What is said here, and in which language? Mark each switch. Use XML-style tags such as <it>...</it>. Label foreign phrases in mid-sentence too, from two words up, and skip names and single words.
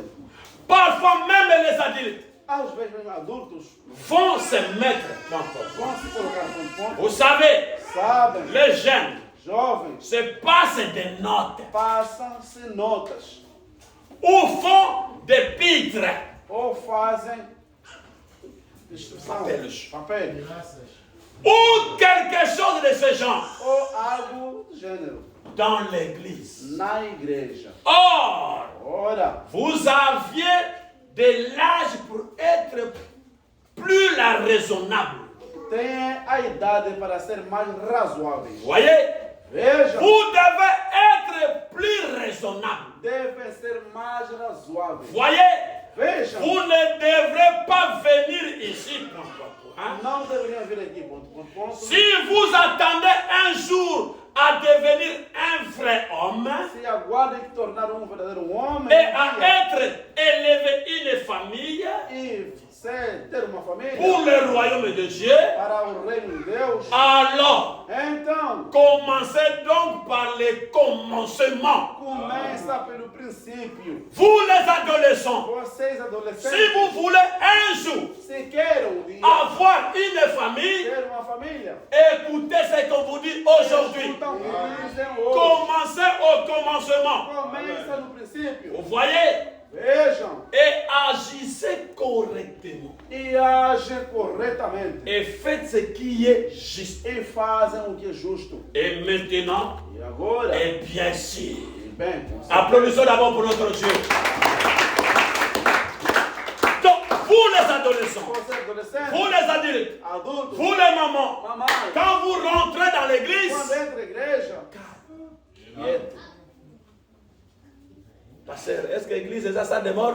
<fr>Parfois même les adultes.</fr> <pt>Às vezes mesmo adultos</pt> <fr>vont se mettre dans</fr> <pt>vão se colocar no ponto.</pt> <fr>Vous savez,</fr> <pt>sabem,</pt> <fr>les jeunes</fr> <pt>jovens</pt> <fr>se passent des notes.</fr> <pt>Passam-se notas.</pt> <fr>Ou font des pitres.</fr> <pt>Ou fazem papéis.</pt> <fr>Ou quelque chose de ce genre.</fr> <pt>Ou algo do gênero.</pt> <fr>Dans l'église.</fr> <pt>Na igreja.</pt> <fr>Or,</fr> <pt>ora,</pt> <fr>vous aviez de l'âge pour être plus raisonnable.</fr> <pt>Tem a idade para ser mais razoável.</pt> <fr>Voyez?</fr> <pt>Veja.</pt> <fr>Vous devez être plus raisonnable.</fr> <pt>Deve ser mais razoável.</pt> <fr>Voyez?</fr> <pt>Veja.</pt> <fr>Vous ne devrez pas venir ici. Hein?</fr> <pt>Não deveriam vir aqui.</pt> <fr>Si vous attendez un jour à devenir un vrai homme</fr> <pt>se aguardem que tornar verdadeiro homem</pt> <fr>et à être élevé une famille</fr> <pt>e ter uma família</pt> <fr>pour le royaume de Dieu,</fr> <pt>para o reino de Deus,</pt> <fr>alors</fr> <pt>então</pt> <fr>commencez donc par les commencements.</fr> <pt>Começa pelo princípio.</pt> <fr>Vous les adolescents,</fr> <pt>vocês adolescentes,</pt> <fr>si vous voulez un jour</fr> <pt>se queiram</pt> <fr>avoir une famille,</fr> <pt>ter uma família,</pt> <fr>écoutez ce qu'on vous dit aujourd'hui. Commencez au commencement.</fr> <pt>Começa no princípio.</pt> <fr>Vous voyez?</fr> <pt>Vejam.</pt> <fr>Et agissez correctement.</fr> <pt>E agem corretamente.</pt> <fr>Et faites ce qui est juste.</fr> <pt>E fazem o que é justo.</pt> <fr>Et maintenant,</fr> <pt>e agora,</pt> <fr>et bien sûr,</fr> <pt>bem,</pt> <fr>applaudissons d'abord pour notre Dieu. Donc, vous les adolescents, vous les adultes, vous les mamans, quand vous rentrez dans l'église, pasteur, est-ce que l'église est à sa démarque?</fr>